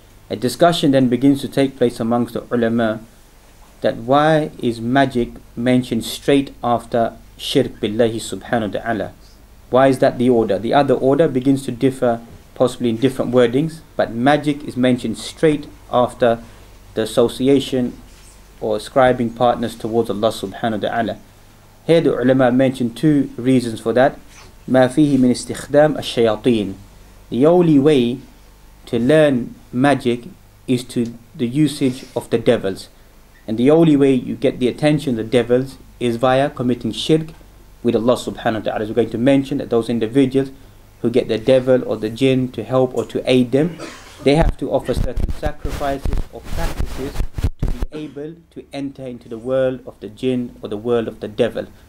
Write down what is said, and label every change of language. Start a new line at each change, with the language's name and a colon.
English: A discussion then begins to take place amongst the ulama, that why is magic mentioned straight after shirk billahi subhanahu wa ta'ala? Why is that the order? The other order begins to differ, possibly in different wordings, but magic is mentioned straight after the association or ascribing partners towards Allah subhanahu wa ta'ala. Here the ulama mentioned 2 reasons for that.
Arabic: ما فيه من استخدام الشياطين.
English: The only way to learn magic is to the usage of the devils, and the only way you get the attention of the devils is via committing shirk with Allah subhanahu wa ta'ala. We're going to mention that those individuals who get the devil or the jinn to help or to aid them, they have to offer certain sacrifices or practices to be able to enter into the world of the jinn or the world of the devil.